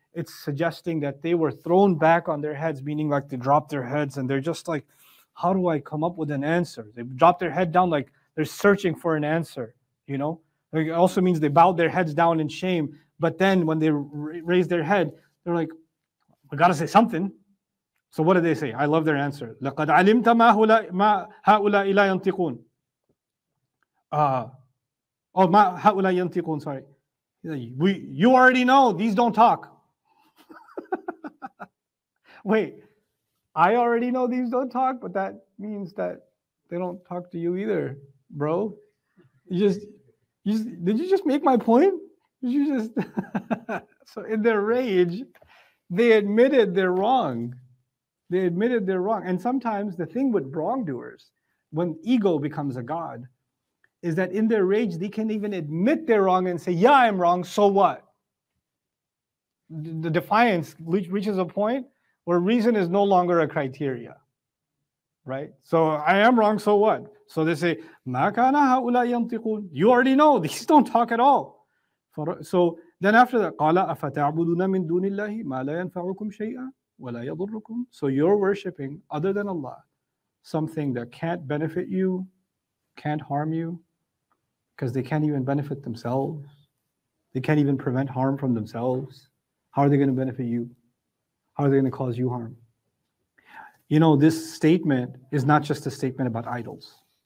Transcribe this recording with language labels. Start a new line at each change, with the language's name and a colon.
English: It's suggesting that they were thrown back on their heads, meaning like they dropped their heads and they're just like, how do I come up with an answer? They dropped their head down like they're searching for an answer, It also means they bowed their heads down in shame. But then when they raised their head, they're like, I gotta say something. So what did they say? I love their answer.
Arabic: لَقَدْ عَلِمْتَ مَا هَؤُلَاءِ لَا يَنْطِقُونَ. مَا هَؤُلَاءِ يَنْطِقُونَ, sorry.
English: You already know, these don't talk. Wait, I already know these don't talk, but that means that they don't talk to you either, bro. Did you just make my point? Did you just So in their rage, they admitted they're wrong. They admitted they're wrong. And sometimes the thing with wrongdoers, when ego becomes a god, is that in their rage, they can even admit they're wrong and say, yeah, I'm wrong, so what? The defiance reaches a point where reason is no longer a criteria, right? So I am wrong, so what? So they say,
Arabic: مَا كَانَ هَؤُلَاءِ يَنْطِقُونَ.
English: You already know, these don't talk at all. So then after that,
Arabic: قَالَ أَفَتَعْبُدُونَ مِن دُونِ اللَّهِ مَا لَا يَنْفَعُكُمْ شَيْئًا وَلَا يَضُرُّكُمْ.
English: So you're worshiping, other than Allah, something that can't benefit you, can't harm you, because they can't even benefit themselves. They can't even prevent harm from themselves. How are they going to benefit you? How are they going to cause you harm? This statement is not just a statement about idols.